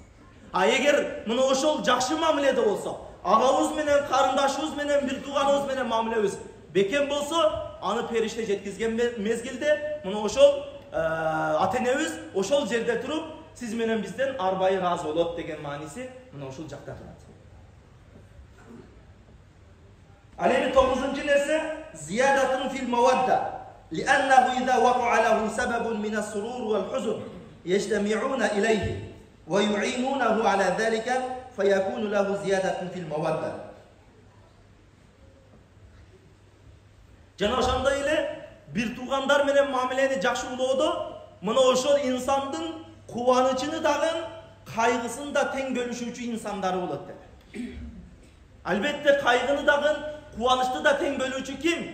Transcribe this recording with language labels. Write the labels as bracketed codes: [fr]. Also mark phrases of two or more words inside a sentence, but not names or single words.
[ky] Эгер мына ошол жакшы мамиледе болсо, агабыз менен, карындашыбыз менен, бир тууганыбыз менен мамилебиз бекем болсо, аны периште жеткизген мезгилде мына ошол ата-энебиз ошол жерде туруп сиз менен бизден арбайы разы болот деген мааниси мына ушул жакта турат. Ал эми 9-нчы нерсе [ar] زيادة في المودة. لأنه إذا وقع له سبب من السرور والحزن يجتمعون إليه ويعينونه على ذلك فيكون له زيادة في المودة. [ky] Жана ошондой эле бир туугандар менен мамилени жакшы улоодо мына ошол инсандын кубанычыны дагы, кайгысын да тең бөлүшүүчү инсандары болот деп. Албетте кайгыны дагы, кубанычты да тең бөлүүчү ким?